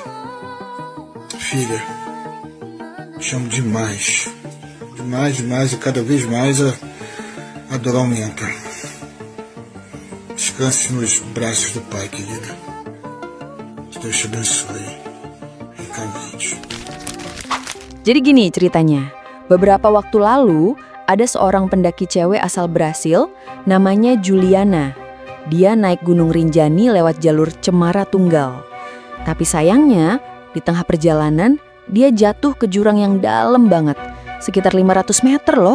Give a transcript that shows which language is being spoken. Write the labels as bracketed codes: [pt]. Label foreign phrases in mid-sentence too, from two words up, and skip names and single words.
[pt] Filha, te amo demais, demais, demais, e cada vez mais a dor aumenta. Descanse nos braços do Pai, querida. Que Deus te abençoe ricamente. [id] Jadi gini ceritanya, beberapa waktu lalu ada seorang pendaki cewek asal Brasil namanya Juliana. Dia naik Gunung Rinjani lewat jalur Cemara Tunggal. Tapi sayangnya di tengah perjalanan dia jatuh ke jurang yang dalam banget, sekitar 500 meter loh.